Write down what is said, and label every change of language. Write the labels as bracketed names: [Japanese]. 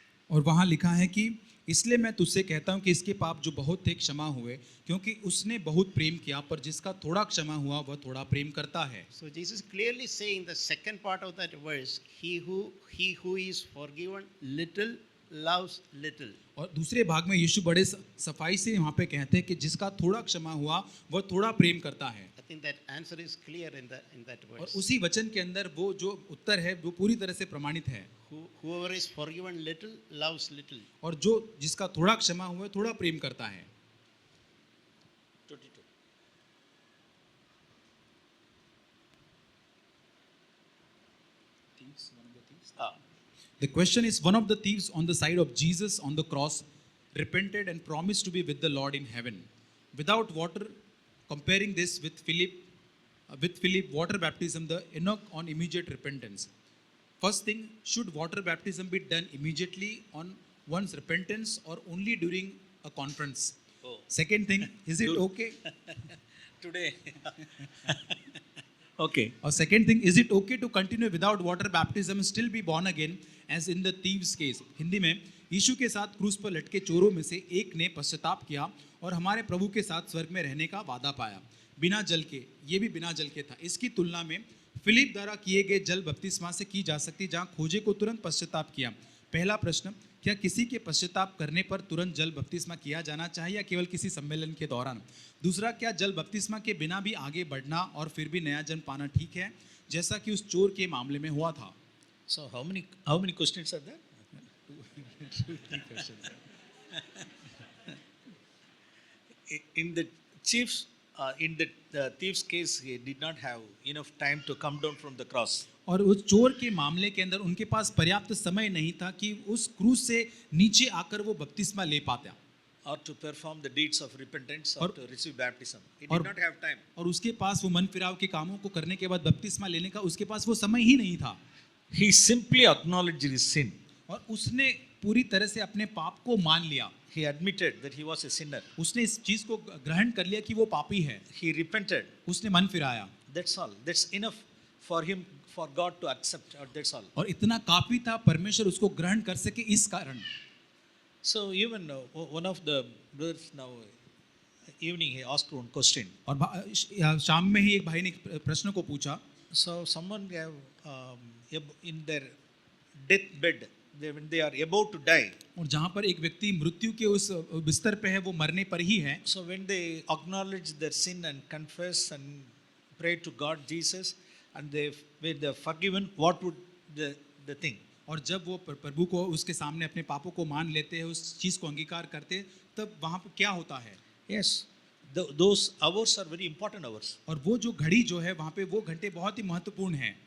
[Hindi] और वहाँ लिखा है कि इसलिए मैं तुझसे कहता हूँ कि इसके पाप जो बहुत थे क्षमा हुए, क्योंकि उसने बहुत प्रेम किया, पर जिसका थोड़ा क्षमा हुआ वह थोड़ा प्रेम करता है। [English] So Jesus clearly saying the second part of that verse, he who is forgiven little loves little. [Hindi] और दूसरे भाग में यीशु बड़े सफाई से यहाँ पे कहते हैं कि जिसका थोड़ा क्षमा हुआ वह थोड़ा प्रेम करता है। [English] I think that answer is clear in that [Hindi] और [English] verse. [Hindi] उसी वचन के अंदर वो जो उत्तर है वो पूरी तरह से प्रमाणित है। [English] Whoever is forgiven little loves little. [Hindi] और जो जिसका थोड़ा क्षमा हुआ थोड़ा प्रेम करता है। [English] 22. The question is, one of the thieves on the side of Jesus on the cross repented and promised to be with the Lord in heaven without water. Comparing this with Philip water baptism, the Enoch on immediate repentance. First thing, should water baptism be done immediately on one's repentance or only during a conference? Oh. Second thing, is it Good. okay? Today. Okay. Or second thing, is it okay to continue without water baptism and still be born again, as in the thief's case? [Hindi] Hindi में, यीशु के साथ क्रूस पर लटके चोरों में से एक ने पश्चाताप किया और हमारे प्रभु के साथ स्वर्ग में रहने का वादा पाया, बिना जल के। ये भी बिना जल के था। इसकी तुलना में फिलिप द्वारा किए गए जल बपतिस्मा से की जा सकती, जहाँ खोजे को तुरंत पश्चाताप किया। पहला प्रश्न, क्या किसी के पश्चाताप करने पर तुरंत जल बपतिस्मा किया जाना चाहिए या केवल किसी सम्मेलन के दौरान? दूसरा, क्या जल बपतिस्मा के बिना भी आगे बढ़ना और फिर भी नया जन्म पाना ठीक है, जैसा कि उस चोर के मामले में हुआ था? [English] So how many questions are there? 2-3 questions. In the chief's in the thief's case, he did not have enough time to come down from the cross. [Hindi] और उस चोर के मामले के अंदर उनके पास पर्याप्त समय नहीं था कि उस क्रूस से नीचे आकर वो बपतिस्मा ले पाता [English] Or to perform the deeds of repentance or [Hindi] और- [English] to receive baptism. He [Hindi] और- [English] did not have time. [Hindi] और उसके पास वो मन फिराव के कामों को करने के बाद बपतिस्मा लेने का उसके पास वो समय ही नहीं था [English] He simply acknowledged his sin. [Hindi] और उसने पूरी तरह से अपने पाप को मान लिया [English] He admitted that he was a sinner. [Hindi] उसने इस चीज को ग्रहण कर लिया कि वो पापी है [English] He repented. [Hindi] उसने मन फिराया [English] That's all. That's enough for him, for God to accept. Or that's all. [Hindi] और इतना काफी था परमेश्वर उसको ग्रहण कर सके इस कारण [English] So even one of the brothers now, evening, he asked one question. [Hindi] और शाम में ही एक भाई ने एक प्रश्न को पूछा [English] So someone have in their deathbed, when they are about to die. [Hindi] और जहाँ पर एक व्यक्ति मृत्यु के उस बिस्तर पे है वो मरने पर ही है [English] So when they acknowledge their sin and confess and pray to God Jesus, and when they are forgiven, what would the thing? [Hindi] और जब वो प्रभु को उसके सामने अपने पापों को मान लेते हैं उस चीज को अंगीकार करते हैं, तब वहाँ पर क्या होता है [English] Yes, those hours are very important hours. [Hindi] और वो जो घड़ी जो है वहाँ पे वो घंटे बहुत ही महत्वपूर्ण हैं